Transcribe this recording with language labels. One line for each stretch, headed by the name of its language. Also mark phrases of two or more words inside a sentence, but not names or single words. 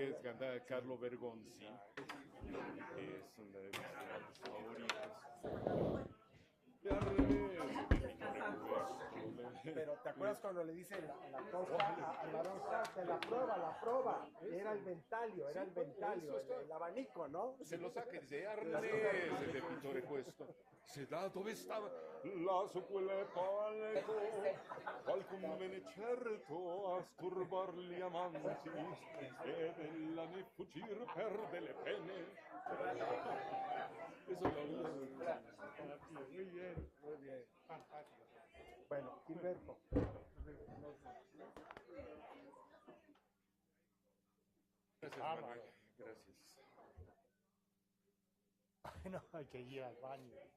Spanish: que es cantada Carlo Bergonzi, que es una de mis cantantes favoritos. Y al revés, Pero ¿te acuerdas cuando le dice la cosa al varón Sartre, la prueba? Era el ventalio, era el ventalio, el abanico, ¿no? se lo saca e dice,
Italian: arnese del pittore questo. Se da dove stava? Là su quelle palco, qualcun venne certo a sturbar gli amanti, ed ella ne fuggir per delle pene.
Spanish: Eso lo muy bien. Muy bien. Bueno, Gilberto. Gracias, Manuel. Gracias. No, hay que ir al baño.